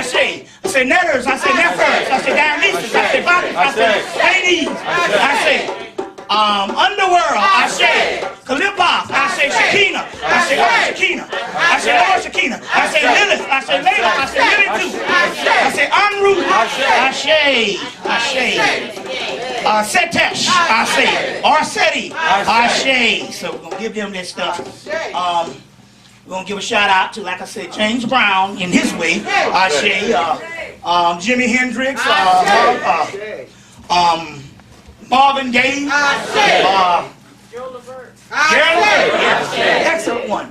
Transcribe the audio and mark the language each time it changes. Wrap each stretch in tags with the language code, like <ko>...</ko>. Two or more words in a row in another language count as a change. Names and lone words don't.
<en>say Netters, I say Nephers, I say Dionysus, I say Bacchus, I say Hades, I say Underworld, I say Kalipos, I say Shekinah, I say Shekinah, I say Lord Shekinah, I say Lilith, I say Layla, I say Lilith, I say Amru, I say Setesh, I say Arseti, I say. So we're gonna give them this stuff. We're going to give a shout out to, like I said, James Brown in his way. I say Jimi Hendrix, Marvin Gaye, Gerald Levert, excellent one.</en>